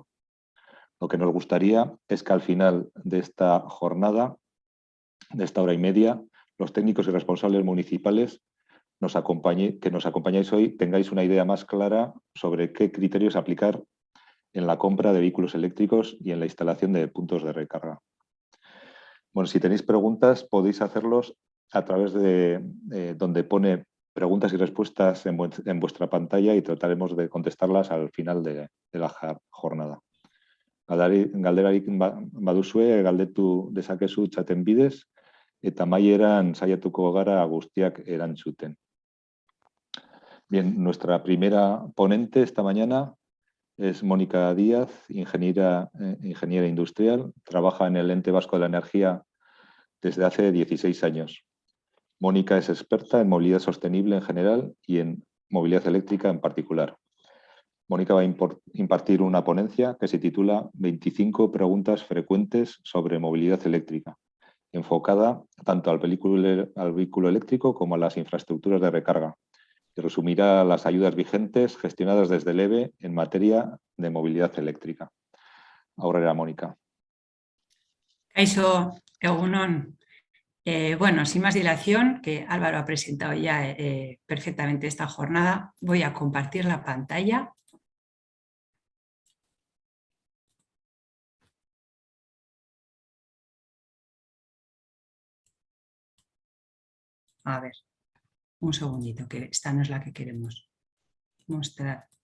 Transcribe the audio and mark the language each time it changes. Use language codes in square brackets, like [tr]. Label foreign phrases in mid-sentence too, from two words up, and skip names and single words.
[es] Lo que nos gustaría es que al final de esta jornada, de esta hora y media, los técnicos y responsables municipales que nos acompañáis hoy tengáis una idea más clara sobre qué criterios aplicar en la compra de vehículos eléctricos y en la instalación de puntos de recarga. Bueno, si tenéis preguntas podéis hacerlos a través de donde pone preguntas y respuestas en vuestra pantalla y trataremos de contestarlas al final de la jornada. [eu] Galderarik baduzue, galdetu dezakezu txaten bidez, eta amaieran saiatuko gara guztiak erantzuten. [es] Bien, nuestra primera ponente esta mañana es Mónica Díaz, ingeniera industrial, trabaja en el Ente Vasco de la Energía desde hace 16 años. Mónica es experta en movilidad sostenible en general y en movilidad eléctrica en particular. Mónica va a impartir una ponencia que se titula 25 preguntas frecuentes sobre movilidad eléctrica, enfocada tanto al vehículo eléctrico como a las infraestructuras de recarga, y resumirá las ayudas vigentes gestionadas desde el EVE en materia de movilidad eléctrica. Ahora era Mónica. [eu] Kaixo, egunon. [es] Bueno, sin más dilación, que Álvaro ha presentado ya perfectamente esta jornada, voy a compartir la pantalla. A ver, un segundito, que esta no es la que queremos mostrar.